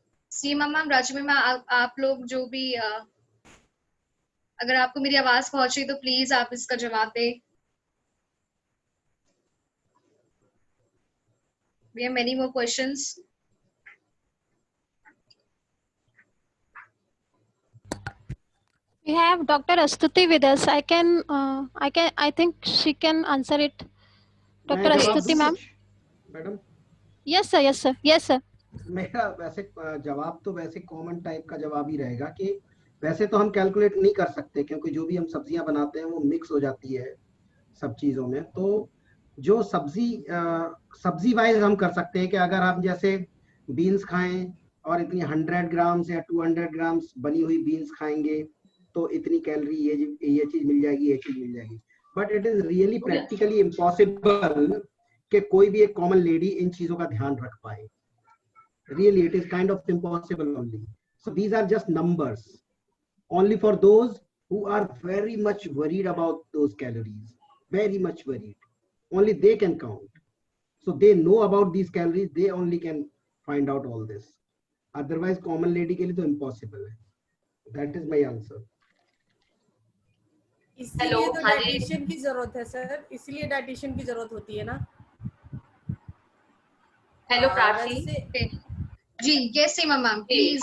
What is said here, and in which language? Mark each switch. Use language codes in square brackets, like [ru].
[hi] सीमा ma'am, Rajni ma'am, आप लोग जो भी अगर आपको मेरी आवाज पहुंच रही तो प्लीज आप इसका जवाब दें। [en] We have many more questions. We have Dr. Astuti with us. I think she can answer it. Dr. Astuti ma'am. [hi] Madam [en] Yes sir, yes sir, yes sir. [hi] मेरा वैसे जवाब तो वैसे कॉमन टाइप का जवाब ही रहेगा कि वैसे तो हम कैलकुलेट नहीं कर सकते, क्योंकि जो भी हम सब्जियां बनाते हैं वो मिक्स हो जाती है सब चीजों में। तो जो सब्जी वाइज हम कर सकते हैं कि अगर आप जैसे बीन्स खाएं और इतनी 100 ग्राम्स या 200 ग्राम्स बनी हुई बीन्स खाएंगे तो इतनी कैलोरी ये चीज मिल जाएगी, ये चीज मिल जाएगी। [en] but it is really practically impossible [hi] कि कोई भी एक कॉमन लेडी इन चीजों का ध्यान रख पाए। [en] Really, it is kind of impossible only. So these are just numbers only for those who are very much worried about those calories, very much worried. Only they can count. So they know about these calories, they only can find out all this. Otherwise common lady [hi] के लिए तो impossible है। [en] That is my answer. [hi] इसलिए तो dietitian की जरूरत है sir, इसलिए डाइटिशियन की जरूरत होती है ना। Hello Prachi ji, yes Seema ma'am please.